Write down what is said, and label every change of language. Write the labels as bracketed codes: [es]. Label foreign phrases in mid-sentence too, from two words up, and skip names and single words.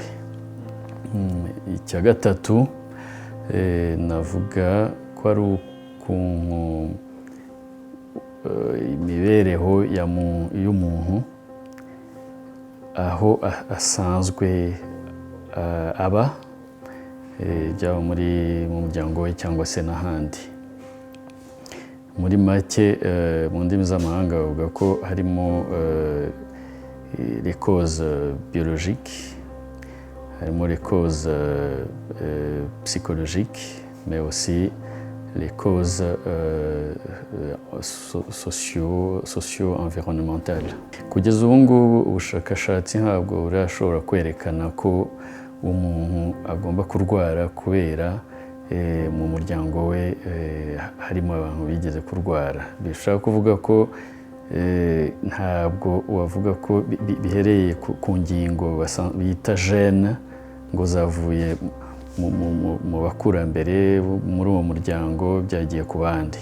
[rw] Icya gatatu navuga ko ari ukuntu imibereho y'umuntu aho asanzwe aba, byaba mu muryango we cyangwa se n'ahandi. Muri make, mu ndimi z'amahanga bavuga ko harimo [fr] les causes biologiques, [rw] harimo [fr] les causes psychologiques, mais aussi les causes socio-environnementales. [rw] Kugeza ubu ngubu ubushakashatsi ntabwo burashobora kwerekana ko umuntu agomba kurwara kubera mu muryango we harimo abantu bigeze kurwara. Bishobora kuvuga ko ntabwo wavuga ko bihereye ku ngingo bita gene ngo zavuye mu bakurambere muri uwo muryango byagiye ku bandi.